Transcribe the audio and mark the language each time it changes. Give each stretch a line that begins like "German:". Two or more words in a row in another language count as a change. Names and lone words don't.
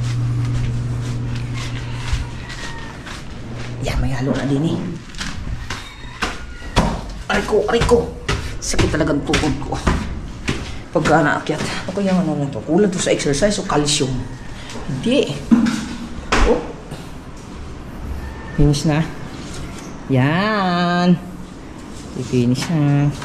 Filipino: Yan, may halo na din eh. Aray ko. Sakit talagang tuhod ko pagka naakyat. Ako yung ano na to, kulang to sa exercise o calcium? Hindi. Oh, finish na. Yan, i-finish na.